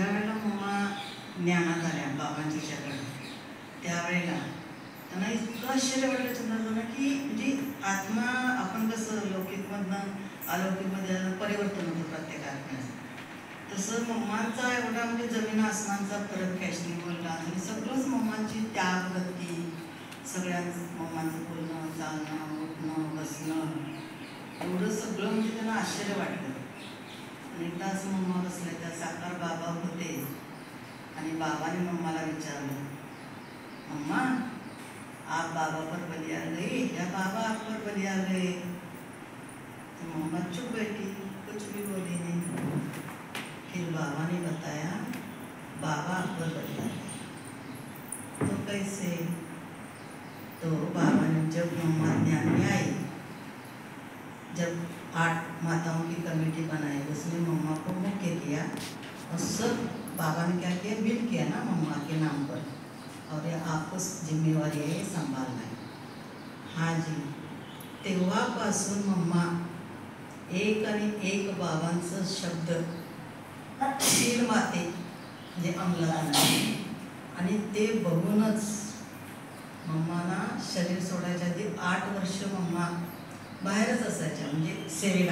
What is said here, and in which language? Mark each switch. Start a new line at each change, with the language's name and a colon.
Marathi: ज्या वेळेला मम्मा ज्ञानात आल्या बाबांच्याकडे, त्यावेळेला त्यांना इतकं आश्चर्य वाटलं चंद्रादादांना की म्हणजे आत्मा आपण कसं लौकिकमधनं अलौकिकमध्ये परिवर्तन होतं प्रत्येक आत्म्याचं, तसं मम्मांचा एवढा म्हणजे जमीन आसमानचा फरक, फॅशनेबल डान्स, सगळंच मम्मांची त्याग गती, सगळ्यांच मम्मांचं बोलणं चालणं उठणं बसणं एवढं सगळं म्हणजे त्यांना आश्चर्य वाटलं. आणि एकदा असं मम्मा बसल्या, त्या साकार बाबा होते आणि बाबाने मम्माला विचारलं,
Hindi: मम्मा आप बाबा पर बलिया गई या बाबा आप पर बलिया गए? तो मम्मा चुप बैठी, कुछ भी बोली नहीं. फिर बाबा ने बताया, बाबा आप पर बलिया गए. तो कैसे? तो बाबा ने जब मम्मा ध्यान में आई, जब 8 माताओं की कमेटी बनाई, उसने मम्मा को मुख्य किया और सब बाबा ने क्या किया, बिल किया ना मम्मा के नाम पर, और ये आपको जिम्मेवारी
Marathi: आहे सांभाळणं आहे.
Hindi: हाँ जी.
Marathi: तेव्हापासून मम्मा एक आणि एक बाबांचं शब्द शील माते म्हणजे अंमलात आणले. आणि ते बघूनच मम्माना शरीर सोडायच्या आधी 8 वर्ष मम्मा बाहेरच असायच्या, म्हणजे सेवेला.